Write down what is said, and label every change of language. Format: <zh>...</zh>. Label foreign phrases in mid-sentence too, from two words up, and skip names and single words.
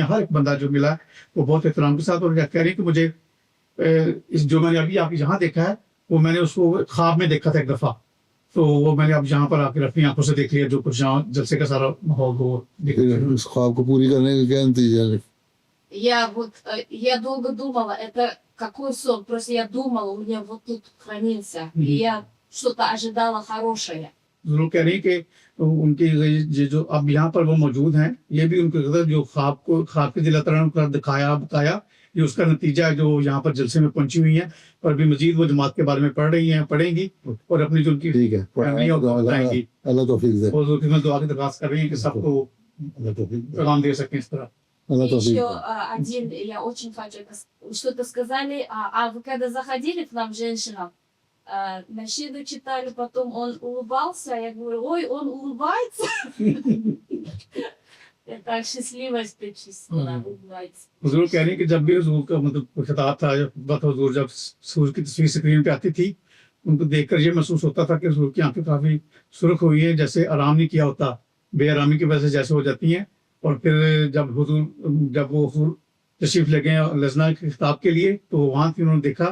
<ur>ہر ایک بندہ جو ملا ہے وہ بہت احترام کے ساتھ. اور کہہ رہی ہیں کہ مجھے جو میں نے ابھی آپ یہاں دیکھا ہے وہ میں نے اس کو خواب میں دیکھا تھا ایک دفعہ. تو وہ میں نے اب یہاں پر آ کے اپنی آنکھوں سے دیکھ لیا جو کچھ یہاں جلسے کا سارا ماحول وہ اس خواب کو پوری کرنے کا کیا نتیجہ ہے؟</ur> <ru>Я долго думала, это какой сон. Просто я думала, у меня вот тут хранился. И я что-то ожидала хорошее.</ru> <ur>ضرور کہہ رہی ہیں کہ ان کی جو اب یہاں پر وہ موجود ہیں یہ بھی ان کے جو خواب کے اللہ تعالیٰ نے دکھایا بتایا یہ اس کا نتیجہ ہے جو یہاں پر جلسے میں پہنچی ہوئی ہیں. اور بھی مزید وہ جماعت کے بارے میں پڑھ رہی ہیں پڑھیں گی اور اپنی جو ان کی ٹھیک ہے بتائیں گی. اللہ توفیق دے. اور میں دعا کی درخواست کر رہی ہیں کہ سب کو پیغام دے سکیں اس طرح.</ur> <ru>Еще один, я очень хочу что-то сказали. А вы когда заходили к нам, женщинам, Нащиду читали, потом он улыбался, я говорю, ой, он улыбается. Я так счастлива, что честно улыбается.</ru> <ur>حضور کہہ رہی ہیں کہ جب بھی حضور کا مطلب خطاب تھا حضور جب حضور کی تصویر اسکرین پہ آتی تھی ان کو دیکھ کر یہ محسوس ہوتا تھا کہ حضور کی آنکھیں کافی سرخ ہوئی ہیں جیسے آرام نہیں کیا ہوتا بے آرامی کی وجہ سے جیسے ہو جاتی ہیں. اور پھر جب وہ حضور تشریف لے گئے لزنا کے خطاب کے لیے تو وہاں تھی انہوں نے دیکھا.</ur>